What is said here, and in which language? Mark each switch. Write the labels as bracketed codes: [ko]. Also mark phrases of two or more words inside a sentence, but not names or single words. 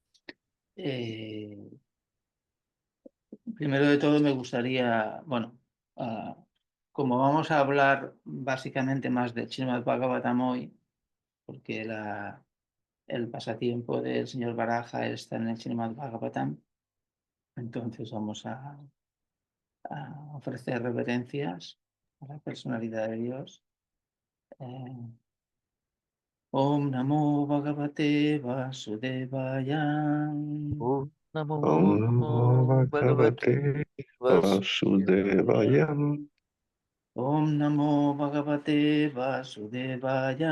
[es] Primero de todo me gustaría, bueno, como vamos a hablar básicamente más de Srimad Bhagavatam hoy, porque el pasatiempo del señor Baraja está en el Srimad Bhagavatam, entonces vamos a ofrecer reverencias a la personalidad de Dios. [sa] Om Namo Bhagavate Vasudevaya. Om Namo Om Namo Bhagavate Bhagavate Vasudevaya. Om Namo Bhagavate Vasudevaya.